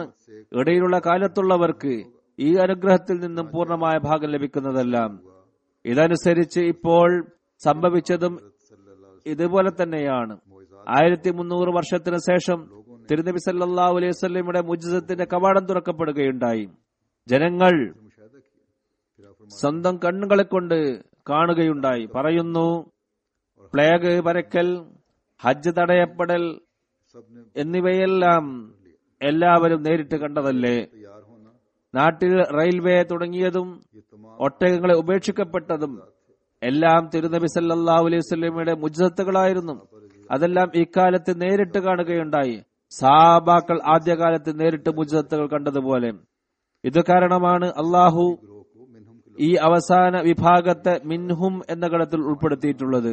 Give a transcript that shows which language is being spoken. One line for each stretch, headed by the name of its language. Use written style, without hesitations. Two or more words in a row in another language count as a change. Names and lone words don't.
Malayalam: ഇടയിലുള്ള കാലത്തുള്ളവർക്ക് ഈ അനുഗ്രഹത്തിൽ നിന്നും പൂർണ്ണമായ ഭാഗം ലഭിക്കുന്നതല്ല. ഇതനുസരിച്ച് ഇപ്പോൾ സംഭവിച്ചതും ഇതുപോലെ തന്നെയാണ്. 1300 വർഷത്തിന് ശേഷം തിരുനബി സല്ലല്ലാഹു അലൈഹി വസല്ലമയുടെ മുജ്സത്തിന്റെ കവാടം തുറക്കപ്പെടുകയുണ്ടായി. ജനങ്ങൾ
Urdu: مشاہدہ کیا پھر آپ
Malayalam: സ്വന്തം കണ്ണുകളെ കൊണ്ട് കാണുകയുണ്ടായി. പറയുന്നു, പ്ലേഗ് പരക്കൽ, ഹജ്ജ് തടയപ്പെടൽ
Urdu: سب نے
Malayalam: എന്നിവയെല്ലാം എല്ലാവരും നേരിട്ട് കണ്ടതല്ലേ?
Urdu: تیار ہونا
Malayalam: നാട്ടിൽ റെയിൽവേ തുടങ്ങിയതും
Urdu: یہ تمام
Malayalam: ഒട്ടകങ്ങളെ ഉപേക്ഷിക്കപ്പെട്ടതും എല്ലാം തിരുനബി സല്ലല്ലാഹു അലൈഹി വസല്ലമയുടെ മുജ്സത്തുകളായിരുന്നു. അതെല്ലാം ഇക്കാലത്ത് നേരിട്ട് കാണുകയുണ്ടായി. സഹാബാക്കൾ ആദ്യകാലത്ത് നേരിട്ട് മുജ്സത്തുകൾ കണ്ടതുപോലെ. ഇത് കാരണമാണ് അള്ളാഹു ഈ അവസാന വിഭാഗത്തെ മിൻഹും എന്ന ഗണത്തിൽ ഉൾപ്പെടുത്തിയിട്ടുള്ളത്.